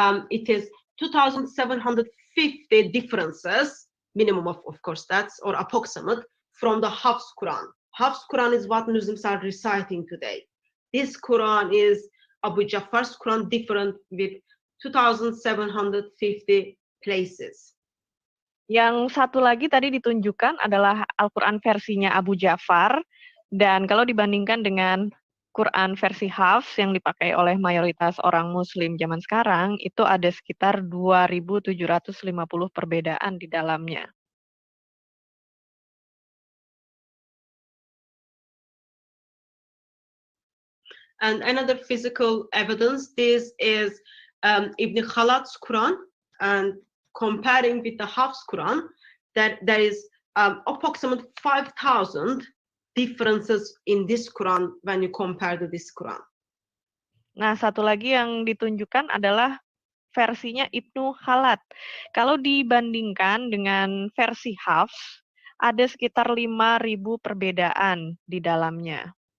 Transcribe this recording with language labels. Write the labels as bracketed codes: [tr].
[en] It is 2,750 differences, minimum of course, that's, or approximate, from the Hafs Quran. Hafs Quran is what Muslims are reciting today. This Quran is Abu Ja'far's Quran, different with 2,750 places. [id] Yang satu lagi tadi ditunjukkan adalah Al-Quran versinya Abu Ja'far, dan kalau dibandingkan dengan Quran versi Hafs yang dipakai oleh mayoritas orang Muslim zaman sekarang, itu ada sekitar 2.750 perbedaan di dalamnya. [en] And another physical evidence, this is Ibn Khalad's Quran, and comparing with the Hafs Quran, that there is approximately 5,000 differences in this Quran when you compare to this Quran. [id] Nah, satu lagi yang ditunjukkan adalah versinya Ibnu Khalad. Kalau dibandingkan dengan versi Hafs, ada sekitar 5.000 perbedaan di dalamnya.